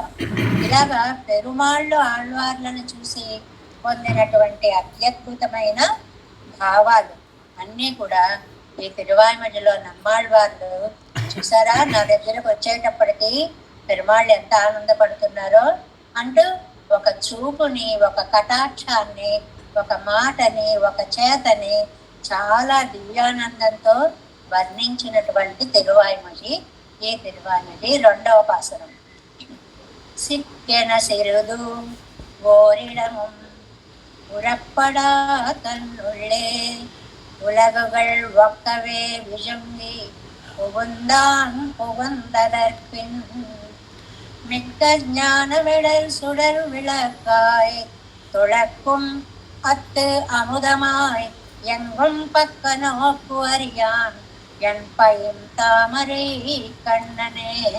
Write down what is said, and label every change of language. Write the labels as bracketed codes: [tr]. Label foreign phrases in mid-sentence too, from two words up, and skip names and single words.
[te] ఇలాగా పెరుమాళ్ళు ఆళ్వార్లను చూసి పొందినటువంటి అత్యద్భుతమైన భావాలు అన్నీ కూడా ఈ తిరువాయిమడిలో నమ్మాళ్వార్లు చూసారా, నా దగ్గరకు వచ్చేటప్పటికి పెరుమాళ్ళు ఎంత ఆనందపడుతున్నారో అంటూ ఒక చూపుని, ఒక కటాక్షాన్ని, ఒక మాటని, ఒక చేతని చాలా దివ్యానందంతో వర్ణించినటువంటి తిరువాయిమడి ఈ తిరువాయిమడి రెండవ పాసురం. [ta] சிக்கென சிறிது ஓரிடமும் உறப்படா தன்னுள்ளே உலகுகள் ஒக்கவே விழுங்கி புகுந்தான் புகுந்ததற்பின் மிக்க ஞான விடல் சுடர் விளக்காய் துளக்கும் அத்து அமுதமாய் எங்கும் பக்க நோக்கு அறியான் என் பையும் தாமரை கண்ணனே.